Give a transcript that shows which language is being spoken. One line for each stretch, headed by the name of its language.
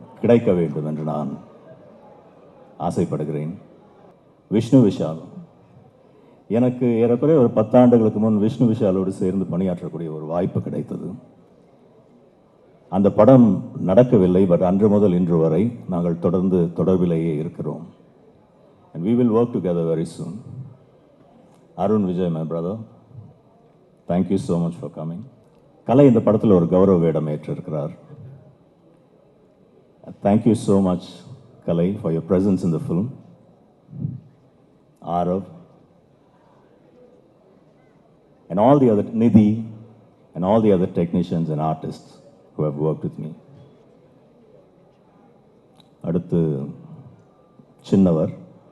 Tamil: கிடைக்க வேண்டும் என்று நான் ஆசைப்படுகிறேன். விஷ்ணு விஷால், எனக்கு ஏறக்குறைய ஒரு 10 ஆண்டுகளுக்கு முன் விஷ்ணு விஷாலோடு சேர்ந்து பணியாற்றக்கூடிய ஒரு வாய்ப்பு கிடைத்தது. அந்த படம் நடக்கவில்லை. பட் அன்று முதல் இன்று வரை நாங்கள் தொடர்ந்து தொடர்பிலேயே இருக்கிறோம்.
English: And we will work together very soon. Arun Vijay, my brother, thank you so much for coming.
Tamil: கலை இந்த படத்தில் ஒரு கௌரவ வேடம் ஏற்றிருக்கிறார்.
English: Thank you so much, Kalai, for your presence in the film. Arav, and all the other, Nidhi, and all the other technicians and artists who have worked with me.
Tamil: அடுத்து சின்னவர்,